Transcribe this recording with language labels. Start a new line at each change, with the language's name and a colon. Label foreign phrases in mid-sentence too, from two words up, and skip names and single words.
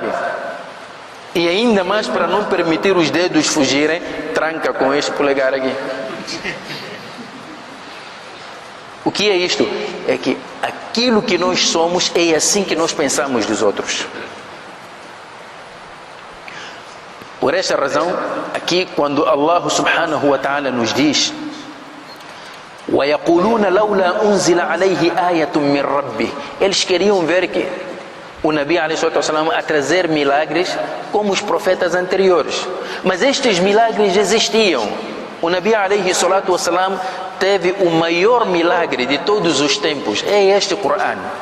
Portuguese: E ainda mais, para não permitir os dedos fugirem, tranca com este polegar aqui. O que é isto? É que aquilo que nós somos é assim que nós pensamos dos outros. Por esta razão, aqui quando
Arabic: الله سبحانه وتعالى
Portuguese: nos diz
Arabic: وَيَقُولُونَ لَوْلَا أُنزِلَ عَلَيْهِ آيَةٌ مِّن رَبِّهِ,
Portuguese: eles queriam ver que o Nabi ﷺ a trazer milagres como os profetas anteriores. Mas estes milagres existiam. O Nabi ﷺ teve o maior milagre de todos os tempos. É este Corão.